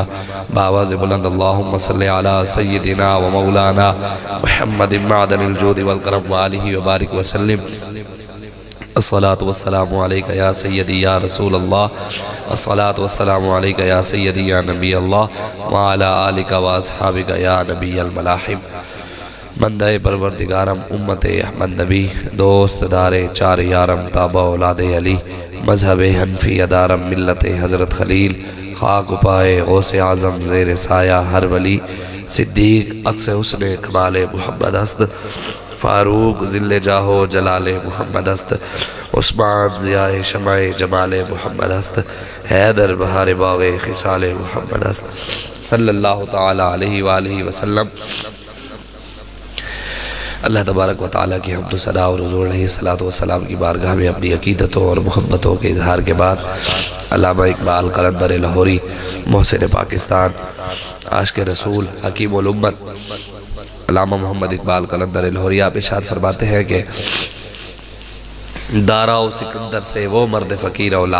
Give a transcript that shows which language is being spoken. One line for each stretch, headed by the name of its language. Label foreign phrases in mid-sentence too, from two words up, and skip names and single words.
Urdu: بآواز بلند
Arabic: اللهم صل على سيدنا ومولانا محمد معدن الجود والكرم وآله وبارك وسلم. الصلاة والسلام عليك يا سيدي يا رسول الله. الصلاة والسلام عليك يا سيدي يا نبي الله وعلى آلك وأصحابك يا نبي الملاحم.
Persian: بندہ پروردگارم امت احمد نبی دوست دار چار یارم تابع اولاد علی مذہب حنفی ادارم ملت حضرت خلیل خاک پائے غوث اعظم زیر سایہ ہر ولی صدیق عکس حسن کمال محمد است فاروق ذل جاہو جلال محمد است عثمان ضیاء شمع جمال محمد است حیدر بہار باغ خصال محمد است
Arabic: صلی اللہ تعالی علیہ وآلہ وسلم.
Urdu: اللہ تبارک و تعالیٰ کی حمد و ثنا اور حضور علیہ السلام کی بارگاہ میں اپنی عقیدتوں اور محبتوں کے اظہار کے بعد علامہ اقبال قلندر لاہوری محسن پاکستان عاشق رسول حکیم الامت علامہ محمد اقبال قلندر لاہوری آپ ارشاد فرماتے ہیں کہ دارا و سکندر سے وہ مرد فقیر اولا.